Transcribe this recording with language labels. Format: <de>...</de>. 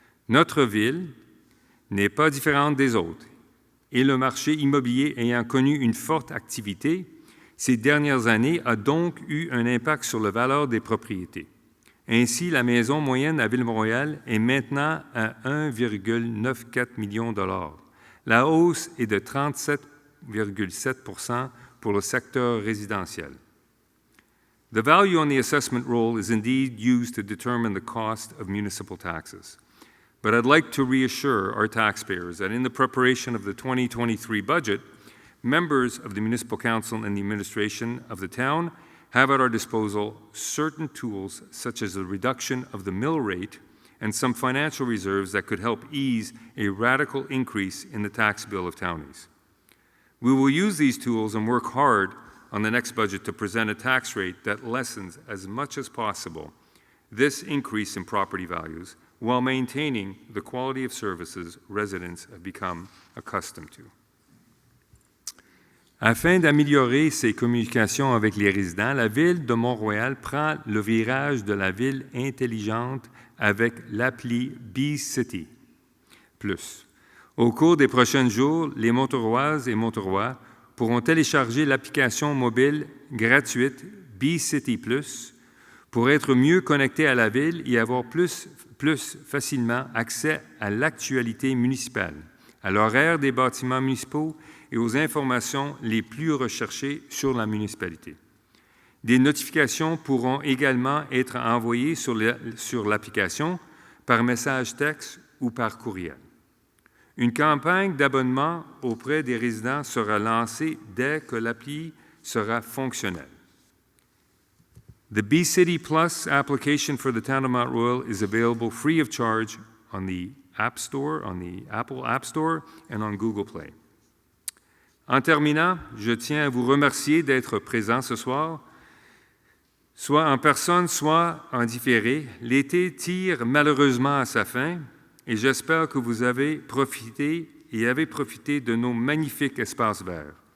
<fr>Notre ville n'est pas différente des autres et le marché immobilier ayant connu une forte activité ces dernières années a donc eu un impact sur la valeur des propriétés. Ainsi, la maison moyenne à Ville-Mont-Royal est maintenant à 1,94 million $. La hausse est de 37,7 % pour le secteur résidentiel.</fr> <en>The value on the assessment roll is indeed used to determine the cost of municipal taxes. But I'd like to reassure our taxpayers that in the preparation of the 2023 budget, members of the Municipal Council and the administration of the town have at our disposal certain tools such as the reduction of the mill rate and some financial reserves that could help ease a radical increase in the tax bill of townies. We will use these tools and work hard on the next budget to present a tax rate that lessens as much as possible this increase in property values while maintaining the quality of services residents have become accustomed to.</en> <fr>Afin d'améliorer ses communications avec les résidents, la Ville de Mont-Royal prend le virage de la ville intelligente avec l'appli BeCity Plus. Au cours des prochains jours, les Montaroises et Montarois pourront télécharger l'application mobile gratuite B-City Plus pour être mieux connectés à la ville et avoir plus facilement accès à l'actualité municipale, à l'horaire des bâtiments municipaux et aux informations les plus recherchées sur la municipalité. Des notifications pourront également être envoyées sur l'application par message texte ou par courriel. Une campagne d'abonnement auprès des résidents sera lancée dès que l'appli sera fonctionnelle.</fr> <en>The B-City Plus application for the Town of Mount Royal is available free of charge on the App Store, on the Apple App Store and on Google Play.</en> <fr>En terminant, je tiens à vous remercier d'être présents ce soir, soit en personne, soit en différé. L'été tire malheureusement à sa fin et j'espère que vous avez profité de nos magnifiques espaces verts.</fr>